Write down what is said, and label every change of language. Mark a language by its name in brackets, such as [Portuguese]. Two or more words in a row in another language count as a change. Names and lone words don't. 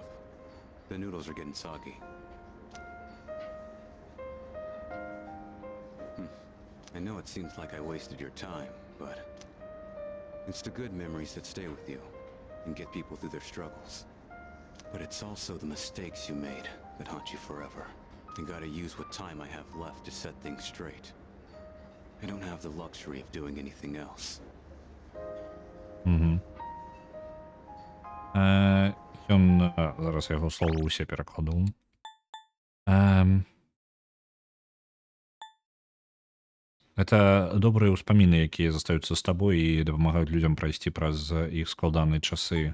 [English] The noodles are getting soggy. I know it seems like I wasted your time, but it's the good memories that stay with you and get people through their struggles. But it's also the mistakes you made that haunt you forever. I gotta use what time I have left to set things straight. I don't have the luxury of doing anything else. [Belarusian] Ён... Зараз я яго слова ўсе перакладу. Это добрыя ўспаміны, якія застаюцца з табой і дапамагаюць людзям прайсці праз іх складаныя часы.